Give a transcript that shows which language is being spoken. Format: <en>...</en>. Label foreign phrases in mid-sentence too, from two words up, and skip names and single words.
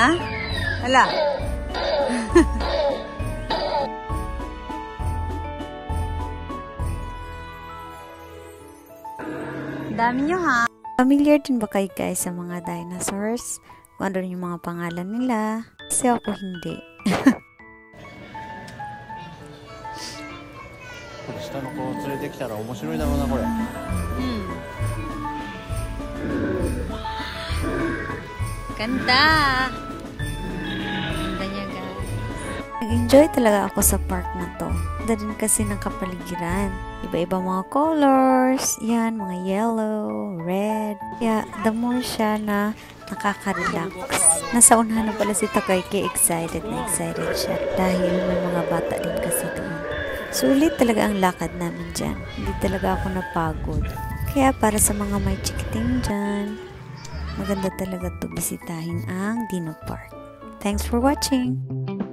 <tl>Hala? Dami nyo ha. Familiar din ba kayo guys sa mga dinosaurs? Kung ano yung mga pangalan nila? Kasi ako hindi.</tl> <ja>下の子を連れてきたら面白いだろうなこれ。</ja> <tl>Ganda! Ganda niya guys. Nag-enjoy talaga ako sa park na to. Ganda din kasi ng kapaligiran. Iba-iba mga colors. Yan, mga yellow, red. Kaya,</tl> <en>the more</en> <tl>siya na nakaka-relax. Nasa unahan na pala si Takayuki. Excited na excited siya. Dahil may mga bata din kasi doon. Sulit talaga ang lakad namin dyan. Hindi talaga ako napagod. Kaya para sa mga may chikiting dyan, maganda talaga to bisitahin ang Dino Park.</tl> <en>Thanks for watching!</en>